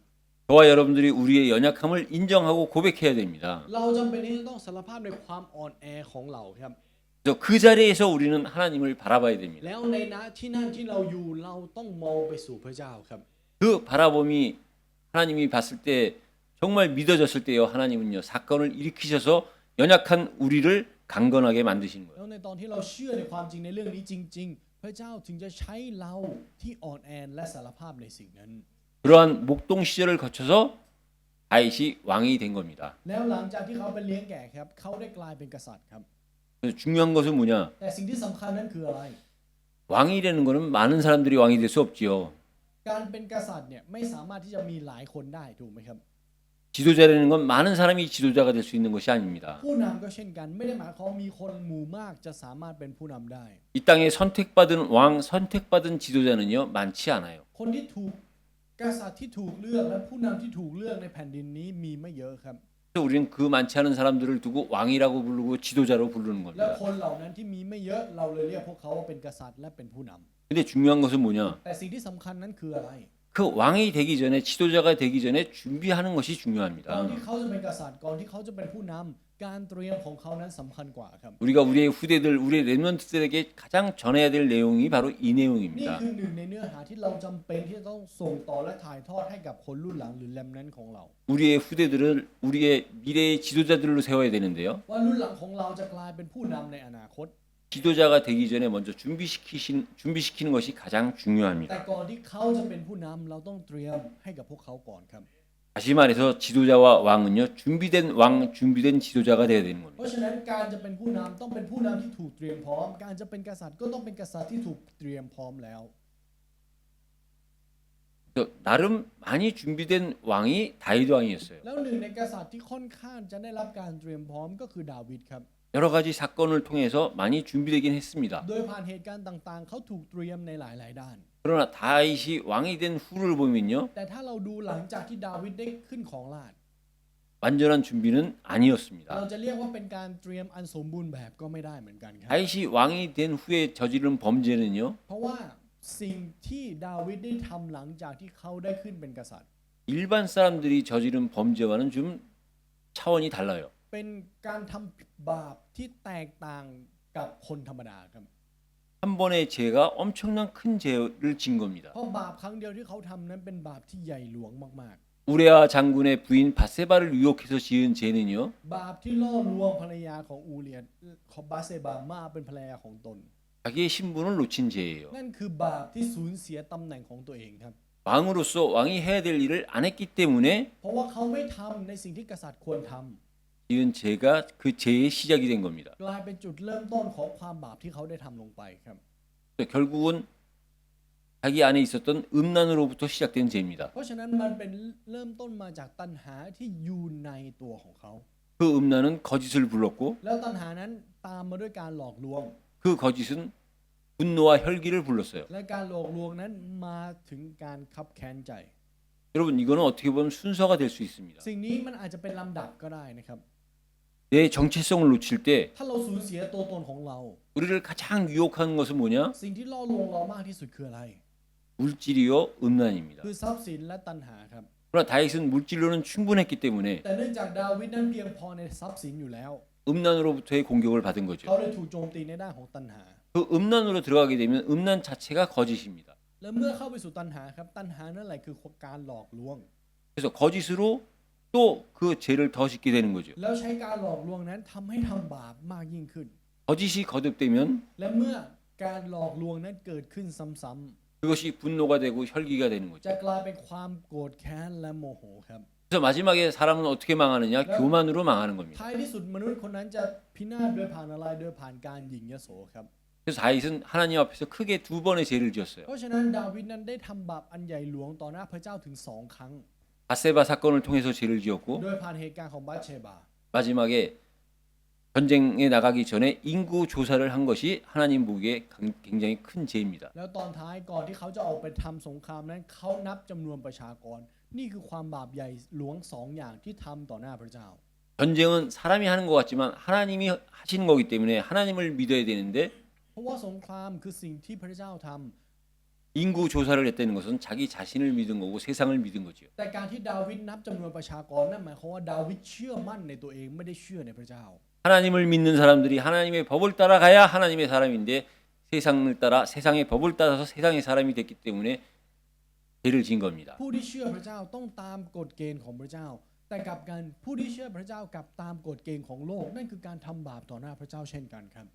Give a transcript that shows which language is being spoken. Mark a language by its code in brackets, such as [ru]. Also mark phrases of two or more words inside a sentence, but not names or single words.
[ko] 저와 여러분들이 우리의 연약함을 인정하고 고백해야 됩니다. [th] เราจำเป็นที่จะต้องสารภาพในความอ่อนแอของเราครับ [ko] 그래서 그 자리에서 우리는 하나님을 바라봐야 됩니다. [th] แล้วในณที่นั่นที่เราอยู่เราต้องมองไปสู่พระเจ้าครับ [ko] 그 바라봄이 하나님이 봤을 때 정말 믿어졌을 때요 하나님은요 사건을 일으키셔서 연약한 우리를 강건하게 만드시는 거예요. [th] แล้วในตอนที่เราเชื่อในความจริงในเรื่องนี้จริง ๆ พระเจ้าถึงจะใช้เราที่อ่อนแอและสารภาพในสิ่งนั้น [ko] 그러한 목동 시절을 거쳐서 다윗이 왕이 된 겁니다. [th] แล้วหลังจากที่เขาไปเลี้ยงแกะครับเขาได้กลายเป็นกษัตริย์ครับ [ko] 그래서 중요한 것은 뭐냐? [th] แต่สิ่งที่สำคัญนั้นคืออะไร [ko] 왕이 되는 거는 많은 사람들이 왕이 될 수 없지요. [th] การเป็นกษัตริย์เนี่ยไม่สามารถที่จะมีหลายคนได้ถูกไหมครับ [ko] 지도자라는 건 많은 사람이 지도자가 될 수 있는 것이 아닙니다. [th] ผู้นำก็เช่นกันไม่ได้หมายความมีคนหมู่มากจะสามารถเป็นผู้นำได้ [ko] 이 땅에 선택받은 왕, 선택받은 지도자는요 많지 않아요. [th] คนที่ถูกกษัตริย์ที่ถูกเลือกและผู้นำที่ถูกเลือกในแผ่นดินนี้มีไม่เยอะครับ [ko] 그래서 우리는 그 많지 않은 사람들을 두고 왕이라고 부르고 지도자로 부르는 [th] และ [ko] 겁니다. [th] คนเหล่านั้นที่มีไม่เยอะเราเลยเรียกพวกเขาว่าเป็นกษัตริย์และเป็นผู้นำ [ko] 근데 중요한 것은 뭐냐? [th] แต่สิ่งที่สำคัญนั้นคืออะไร [ko] 그 왕이 되기 전에 지도자가 되기 전에 준비하는 것이 [th] ก่อน [ko] 중요합니다. [th] ที่เขาจะเป็นกษัตริย์ก่อนที่เขาจะเป็นผู้นำการเตรียมของเขานั้นสำคัญกว่าครับ [ko] 우리가 우리의 후대들, 우리의 렘넌트들에게 가장 전해야 될 내용이 바로 이 [th] นี่ [ko] 내용입니다. [th] คือหนึ่งในเนื้อหาที่เราจำเป็นที่จะต้องส่งต่อและถ่ายทอดให้กับคนรุ่นหลังหรือแรมนั้นของเรา [ko] 우리의 후대들을 우리의 미래의 지도자들로 세워야 되는데요. [th] ว่ารุ่นหลังของเราจะกลายเป็นผู้นำในอนาคต [ko] 지도자가 되기 전에 먼저 준비시키는 것이 가장 [th] แต่ [ko] 중요합니다. [th] ก่อนที่เขาจะเป็นผู้นำเราต้องเตรียมให้กับพวกเขาก่อนครับ [ko] 다시 말해서 지도자와 왕은요 준비된 왕, 준비된 지도자가 되어야 되는 [th] เพ [ko] 겁니다. [th] ราะฉะนั้นการจะเป็นผู้นำต้องเป็นผู้นำที่ถูกเตรียมพร้อม การจะเป็นกษัตริย์ก็ต้องเป็นกษัตริย์ที่ถูกเตรียมพร้อมแล้ว [ko] 그래서 나름 많이 준비된 왕이 다윗 왕이었어요. [th] แล้วหนึ่งในกษัตริย์ที่ค่อนข้างจะได้รับการเตรียมพร้อมก็คือดาวิดครับ [ko] 여러 가지 사건을 통해서 많이 준비되긴 했습니다. [th] โดยผ่านเหตุการณ์ต่างๆ เขาถูกเตรียมในหลายๆด้าน [ko] 그러나 다윗이 왕이 된 후를 보면요 [th] แต่ถ้าเราดูหลังจากที่ดาวิดได้ขึ้นของราชย์ [ko] 완전한 준비는 [th] เรา [ko] 아니었습니다. [th] จะเรียกว่าเป็นการเตรียมอันสมบูรณ์แบบก็ไม่ได้เหมือนกันครับ [ko] 다윗이 왕이 된 후에 저지른 범죄는요 [th] เพราะว่าสิ่งที่ดาวิดได้ทำหลังจากที่เขาได้ขึ้นเป็นกษัตริย์ [ko] 일반 사람들이 저지른 범죄와는 좀 차원이 달라요. [th] เป็นการทำบาปที่แตกต่างกับคนธรรมดาครับ [ko] 한 번의 죄가 엄청난 큰 죄를 진 겁니다. [th] เพราะบาปครั้งเดียวที่เขาทำนั้นเป็นบาปที่ใหญ่หลวงมาก [ko] 우레아 장군의 부인 바세바를 유혹해서 지은 죄는요 [th] ๆ บาปที่ล่อลวงภรรยาของอูเลียของบาเซบามาเป็นภรรยาของตน [ko] 자기의 신분을 놓친 죄예요. [th] นั่นคือบาปที่สูญเสียตำแหน่งของตัวเองครับ [ko] 왕으로서 왕이 해야 될 일을 안 했기 때문에 [th] เพราะว่าเขาไม่ทำในสิ่งที่กษัตริย์ควรทำ [ko] 지은 죄가 그 죄의 시작이 된 겁니다. [th] กลายเป็นจุดเริ่มต้นของความบาปที่เขาได้ทำลงไปครับ [ko] 결국은 자기 안에 있었던 음란으로부터 시작된 죄입니다. [th] เพราะฉะนั้นมันเป็นเริ่มต้นมาจากตัณหาที่อยู่ในตัวของเขา [ko] 그 음란은 거짓을 불렀고 [th] แล้วตัณหานั้นตามมาด้วยการหลอกลวง [ko] 그 거짓은 분노와 혈기를 불렀어요. [th] และการหลอกลวงนั้นมาถึงการคับแค้นใจ [ko] 여러분 이거는 어떻게 보면 순서가 될 수 있습니다. [th] สิ่งนี้มันอาจจะเป็นลำดับก็ได้นะครับ [ko] 내 정체성을 놓칠 때 [th] ถ้าเราสูญเสียตัวตนของเรา [ko] 우리를 가장 유혹하는 것은 뭐냐? [th] สิ่งที่ล่อลวงเรามากที่สุดคืออะไร [ko] 물질이요 음란입니다. [th] คือทรัพย์สินและตัณหาครับ [ko] 그러나 다윗은 물질로는 충분했기 때문에 [th] แต่เนื่องจากดาวิดนั้นเพียงพอในทรัพย์สินอยู่แล้ว [ko] 음란으로부터의 공격을 받은 [th] เขา [ko] 거죠. [th] ได้ถูกโจมตีในด้านของตัณหา [ko] 그 음란으로 들어가게 되면 음란 자체가 거짓입니다. [th] และเมื่อเข้าไปสู่ตัณหาครับตัณหานั่นแหละคือการหลอกลวง [ko] 그래서 거짓으로 또 그 죄를 더 짓게 되는 거죠. [th] แล้วใช้การหลอกลวงนั้นทำให้ทำบาปมากยิ่งขึ้น [ko] 거짓이 거듭되면 [th] และเมื่อการหลอกลวงนั้นเกิดขึ้นซ้ำ [ko] 그것이 분노가 되고 혈기가 되는 [th] ๆ [ko] 거죠. [th] จะกลายเป็นความโกรธแค้นและโมโหครับ [ko] 그래서 마지막에 사람은 어떻게 망하느냐? 교만으로 망하는 겁니다. [th] ท้ายที่สุดมนุษย์คนนั้นจะพินาศโดยผ่านอะไรโดยผ่านการหยิ่งยโสครับ [ko] 그래서 다윗은 하나님 앞에서 크게 두 번의 죄를 지었어요. [th] เพราะฉะนั้นดาวิดนั้นได้ทำบาปอันใหญ่หลวงต่อหน้าพระเจ้าถึง2 ครั้ง [ko] 바세바 사건을 통해서 죄를 지었고 [th] โดยผ่านเหตุการณ์ของบัตเชบา [ko] 마지막에 전쟁에 나가기 전에 인구 조사를 한 것이 하나님 보기에 굉장히 큰 죄입니다. [th] แล้วตอนท้ายก่อนที่เขาจะออกไปทำสงครามนั้นเขานับจำนวนประชากร นี่คือความบาปใหญ่หลวง2 อย่างที่ทำต่อหน้าพระเจ้า [ko] 전쟁은 사람이 하는 것 같지만 하나님이 하시는 거기 때문에 하나님을 믿어야 되는데 [th] เพราะว่าสงครามคือสิ่งที่พระเจ้าทำ [ko] 인구 조사를 했다는 것은 자기 자신을 믿은 거고 세상을 믿은 거죠. [th] แต่การที่ดาวิดนับจำนวนประชากรนั่นหมายความว่าดาวิดเชื่อมั่นในตัวเองไม่ได้เชื่อในพระเจ้า [ko] 하나님을 믿는 사람들이 하나님의 법을 따라가야 하나님의 사람인데 세상을 따라 세상의 법을 따라서 세상의 사람이 됐기 때문에 죄를 지은 겁니다. [th] ผู้ที่เชื่อพระเจ้าต้องตามกฎเกณฑ์ของพระเจ้าแต่กลับกันผู้ที่เชื่อพระเจ้ากลับตามกฎเกณฑ์ของโลกนั่นคือการทำบาปต่อหน้าพระเจ้าเช่นกันครับ